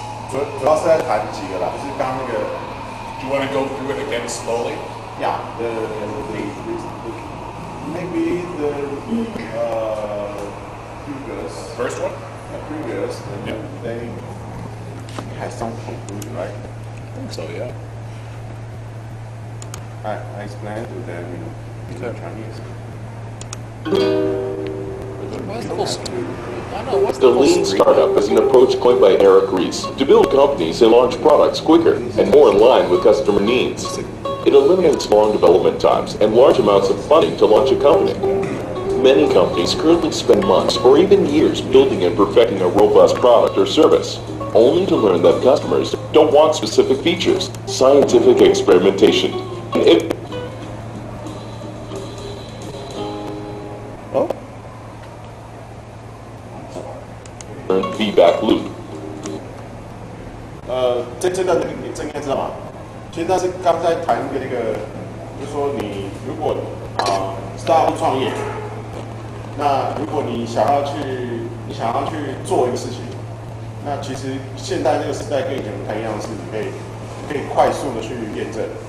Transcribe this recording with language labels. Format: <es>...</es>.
<zh>主要是在谈几个啦，就是刚刚那个</zh> <en>Do you want to go through it again slowly? Yeah, maybe the previous. First one? Previous, and Yeah. they had some conclusion, right? I think so, yeah. I explained to them in Chinese. The lean startup is an approach coined by Eric Ries to build companies and launch products quicker and more in line with customer needs. It eliminates long development times and large amounts of funding to launch a company. Many companies currently spend months or even years building and perfecting a robust product or service, only to learn that customers don't want specific features, scientific experimentation, and feedback loop.</en> <zh>这个你应该知道嘛？其实那是刚才谈一个就是说你如果startup创业，那如果你想要去做一个事情，那其实现在这个时代跟以前不太一样，是你可以快速的去验证。</zh>